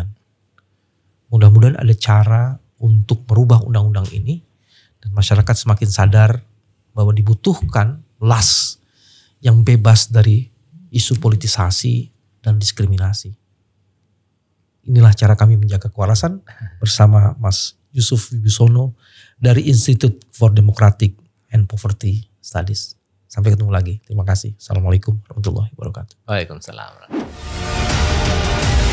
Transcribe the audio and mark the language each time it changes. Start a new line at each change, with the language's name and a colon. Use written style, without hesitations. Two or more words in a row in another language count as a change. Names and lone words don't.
Indonesian: Mudah-mudahan ada cara untuk merubah undang-undang ini dan masyarakat semakin sadar bahwa dibutuhkan las yang bebas dari isu politisasi dan diskriminasi. Inilah cara kami menjaga kewarasan bersama Mas Yusuf Wibisono dari Institute for Democratic and Poverty Studies. Sampai ketemu lagi. Terima kasih.
Arabic: السلام عليكم ورحمة الله وبركاته. وعليكم السلام.